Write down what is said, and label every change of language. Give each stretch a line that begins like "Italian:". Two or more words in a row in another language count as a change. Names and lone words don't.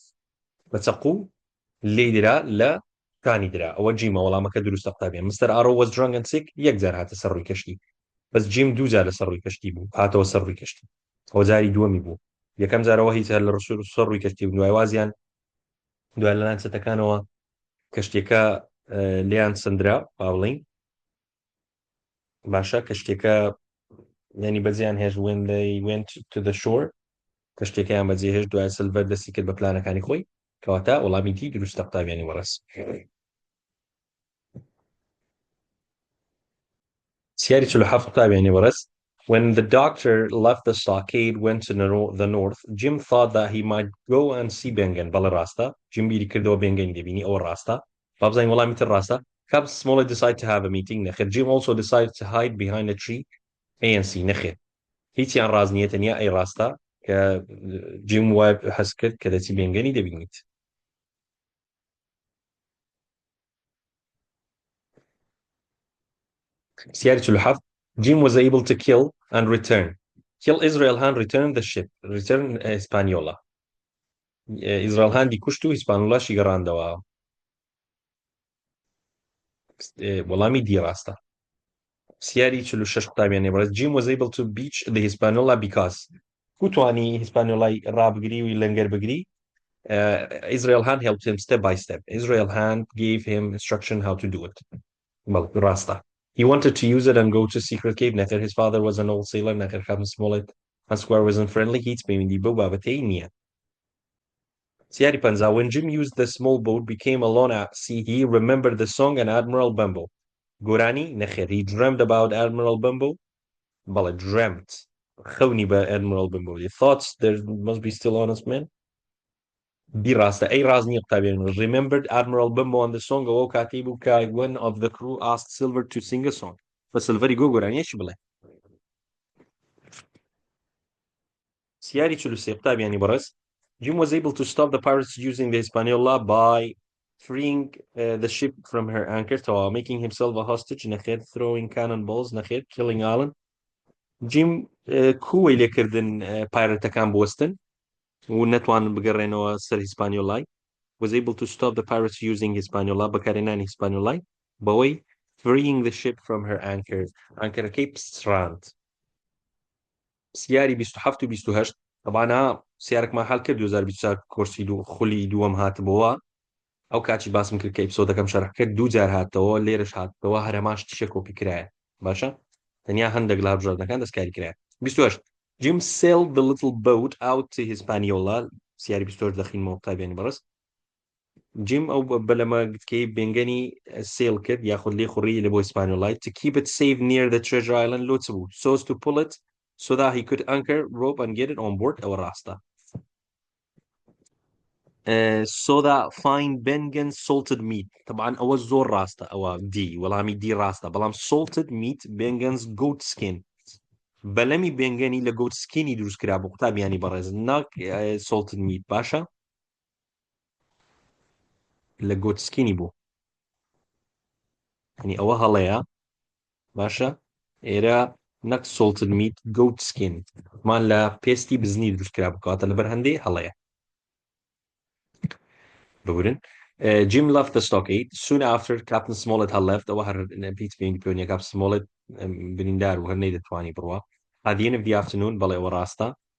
Central Kurdish: بەچەقو لێی درا لە کانی درا ئەوە جیمە وەڵامەکە دروستە قوتابیان Mr.
English: Arrow was drunk and sick
Central Kurdish: یەک جار هاتە سەر ڕووی کەشتی بەس جیم دوو جار لە سەر ڕووی کەشتی بوو هاتەوە سەر ڕووی کەشتی ئەوە جاری دووەمی بوو یەکەم جارەوە هیچ هەر لە سەر ڕووی کەشتی بوو دوای وازیان دوای لە لانچەتەکانەوە کەشتێکە لیان سندرا باڵین باشە کەشتێکە ینی بەجیان هێش
English: when they went to the shore
Central Kurdish: کەشتێکیان بەجێ هێش دوای سلڤەر دەستی کرد بە پلانەکانی خۆی کەواتە وەڵامی دی دروستە قوتابیانی وەڕەس سیاری 47 قوتابیانی وەڕەس
English: when the doctor left the stockade went to the north Jim thought that he might go and see Ben Gunn
Central Kurdish: بەڵێ ڕاستە جیم بیری کردەوە Ben Gunn دەبینی ئەوە ڕاستە با بزانین وەڵامی تر ڕاستە
English: Captain Smollett decided to have a meeting
Central Kurdish: نەخێر
English: Jim also decided to hide behind a tree ANC
Central Kurdish: نەخێر هیچیان ڕاز نیە تەنیا ئەی ڕاستە کە جیم وای حەز کرد کە دەچی Ben Gunn دەبینیت
English: سیاری 47 Jim was able to kill and return Israel Han returned the ship return Hispaniola Israel Han
Central Kurdish: دی کوشت و هیسپانیۆلاشی گەڕاندەوە وەڵامی دی ڕاستە سیاری 46 قوتابیانی بەڕێز
English: Jim was able to beach the Hispaniola because
Central Kurdish: کوتوانی هیسپانیۆلای ڕابگری و لەنگەر بگری
English: Israel Han helped him step by step Israel Han gave him instruction how to do it
Central Kurdish: بەڵێ ڕاستە
English: He wanted to use it and go to secret cave نەخێر his father was an old sailor نەخێر Captain Smollett and Square wasn't friendly
Central Kurdish: هیچ پەیوەندی بەو بابەتەی نییە سیاری 50
English: when Jim used the small boat became alone at sea he remembered the song and Admiral Benbow
Central Kurdish: گۆرانی نەخێر
English: he dreamt about Admiral Benbow بەڵێ dreamt
Central Kurdish: خەونی بە
English: Admiral Benbow he thought there must be still honest men
Central Kurdish: دی ڕاستە ئەی ڕاز نییە قوتابیان
English: remembered Admiral Benbow and the song
Central Kurdish: ئەوە کاتەی بوو کە
English: one of the crew asked Silver to sing a song
Central Kurdish: بە سلڤەری گۆرانیەکی بڵێ سیاری 43 قوتابیانی بەڕێز
English: Jim was able to stop the pirates using the Hispaniola by freeing the ship from her anchor to making himself a hostage نەخێر throwing cannonballs نەخێر killing Alan Jim
Central Kurdish: کوی لێکردن پایرەتەکان بوەستن و نەتوانن بگەڕێنەوە سەر هیسپانیۆلای
English: was able to stop the pirates using Hispaniola
Central Kurdish: بەکارهێنانی هیسپانیۆلای بەوەی
English: freeing the ship from her anchor
Central Kurdish: ئانکەرەکەی پستراند سیاری 27 و 28 طبعا سیارێکمان حەڵ کرد 2024 کۆرسی خولی دووەم هاتبەوە ئەو کاچی باسم کرد کە ئەپیسۆدەکەم شەرح کرد دوو جار هاتەوە لێرەش هاتەوە هەرەماش تیشە کۆپی کرایە باشە تەنیا هەندێک لە هەڵبژاردنەکان دەستکاری کرایە 28
English: Jim sailed the little boat out to Hispaniola
Central Kurdish: سیاری 28 دەخینمەوە قوتابیانی بەڕێز Jim ئەو بەلەمە گتکەی بێنگەنی سیل کرد یاخود لێ خوڕی لە بۆ هیسپانیۆلای
English: to keep it safe near the treasure island
Central Kurdish: لۆ چ بوو
English: so as to pull it so that he could anchor rope and get it on board
Central Kurdish: ئەوە ڕاستە
English: so that find Ben Gunn salted meat
Central Kurdish: طبعا ئەوە زۆر ڕاستە ئەوە دی وەڵامی دی ڕاستە بەڵام
English: salted meat Ben Gunn's goat skin
Central Kurdish: بەلەمی بێنگەنی لە
English: goat skin
Central Kurdish: ی دروست کرا بۆ قوتابیانی بەڕێز ناک
English: salted meat
Central Kurdish: باشە لە
English: goat skin
Central Kurdish: ی بوو ینی ئەوە هەڵەیە باشە ئێرە نەک
English: salted meat goat skin
Central Kurdish: مان لە پێستی بزنی دروست کرا بکاتە لەبەر هەندێ هەڵەیە ببورن
English: Jim left the stockade soon after Captain Smollett had left
Central Kurdish: ئەوە هەر پیت پێنی Captain Smollett بریندار و هەر نەیدەتوانی بڕوا
English: at the end of the afternoon
Central Kurdish: بەڵێ ئەوە ڕاستە